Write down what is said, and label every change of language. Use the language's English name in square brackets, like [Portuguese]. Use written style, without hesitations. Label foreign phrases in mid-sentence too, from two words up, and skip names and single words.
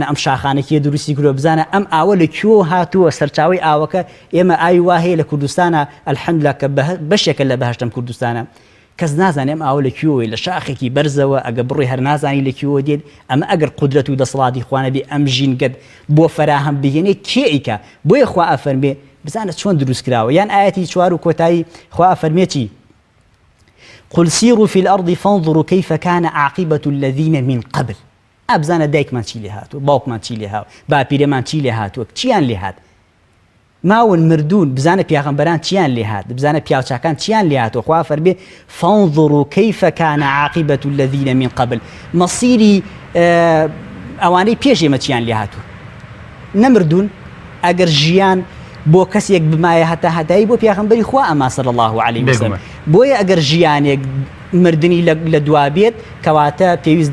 [Central Kurdish] ئەم شاخانە کێ دروستی کردووە بزانە ئەم ئاوە لە کوێ هاتووە سەرچاوی ئاوەکە ئێمە ئاوی وا هەیە لە کوردستانە ئەلحەمدولیلا کە بەشێکە لە بەهەشتم کوردستانە کەس نازانێ ئەم ئاوە لە کوێوەی لە شاخێکی بەرزەوە ئەگە بڕۆی هەر نازانی لە کوێوە دێت ئەمە ئەگەر قودرەت و دەسەڵاتی خوانە بێ ئەم ژینگەت بۆ فەراهەم بهێنێ کێئیکە بۆیە خوا ئەفەرمێ بزانە چۆن دروست کراوە یان ئاەتی 4 و کۆتایی خوا ئەفەرمێتی [Arabic] قل سيروا في الأرض فانظروا كيف كان عاقبة الذين من قبل [Central Kurdish] أبزانە دایکمان چی لێ هاتووە باوکمان چی لێ هاو باپیرەمان چی لێ هاتووە چیان لێ هات ماون مردون بزانە پیاغەمبەران چیان لێ هات بزانە پیاوچاکان چیان لێ هاتووە خوا فەرمێ [Arabic] فانظروا كيف كان عاقبة الذين من قبل [Central Kurdish] مەسیری ئەوانەی پێش ئێمە چیان لێ هاتووە نەمردون ئەگەر ژیان بۆ کەسێک بمایە هەتا هەتایی بۆ پیاغەمبەری خوا ئەما [Arabic] صلی الله عليه وسلم [Central Kurdish] بۆیە ئەگەر ژیانێک مردنی لە دوا بێت کەواتە پێویست